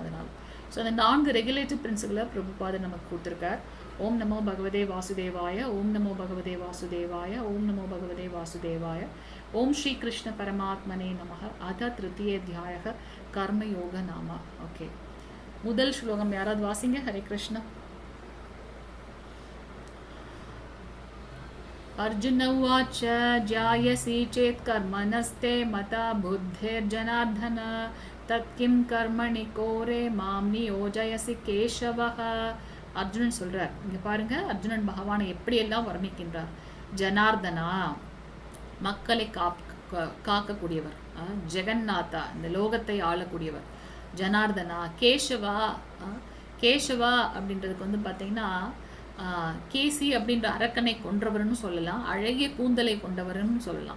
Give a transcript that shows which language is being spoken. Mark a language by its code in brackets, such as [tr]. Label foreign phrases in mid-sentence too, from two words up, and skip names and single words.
[ta] அதனால் ஸோ அந்த 4 [en] regulative principle [ta] பிரபுபாதர் நமக்கு கொடுத்துருக்கார். [sa] ओम् नमो भगवते वासुदेवाय, ओम् नमो भगवते वासुदेवाय, ओम् नमो भगवते वासुदेवाय, ओम् श्री कृष्ण परमात्मने नमः. अथ तृतीयोऽध्यायः कर्मयोग नाम. [ta] ஓகே, முதல் ஸ்லோகம் யாராவது வாசிங்க. ஹரே கிருஷ்ணா. [sa] अर्जुन उवाच जायसी चेत् कर्मणस्ते मता बुद्धिर्जनार्दन तत्किं कर्मणि कोरे मां नियोजयसि केशवः. [ta] அர்ஜுனன் சொல்றார். இங்க பாருங்க, அர்ஜுனன் பகவானை எப்படியெல்லாம் வர்ணிக்கின்றார். ஜனார்தனா, மக்களை காக்கக்கூடியவர், ஜெகநாதா, இந்த லோகத்தை ஆளக்கூடியவர், ஜனார்தனா, கேசவா. கேசவா அப்படின்றதுக்கு வந்து பார்த்தீங்கன்னா கேசி அப்படின்ற அரக்கனை கொன்றவர்னு சொல்லலாம், அழகிய கூந்தலை கொண்டவர்னு சொல்லலாம்.